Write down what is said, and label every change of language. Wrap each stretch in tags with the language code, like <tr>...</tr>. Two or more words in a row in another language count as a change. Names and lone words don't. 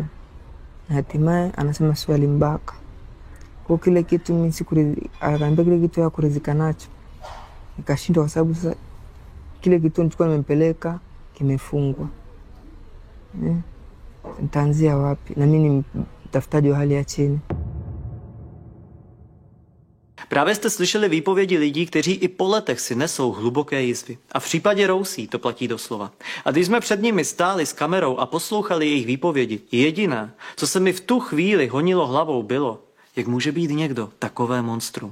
<sw>Na hatimaye anasema sio alimbaka. Kwa kile kitu mimi akaniambia kile kitu ya kuridhika nacho. Nikashindwa kwa sababu sasa kile kitu nilikuwa nimempeleka kimefungwa. Nitaanzia wapi? Na mimi ni mtafutaji wa hali ya chini.</sw> <cs>Právě jste slyšeli výpovědi lidí, kteří i po letech si nesou hluboké jizvy. A v případě Rousí to platí doslova. A když jsme před nimi stáli s kamerou a poslouchali jejich výpovědi, jediné, co se mi v tu chvíli honilo hlavou, bylo, jak může být někdo takové monstrum.</cs>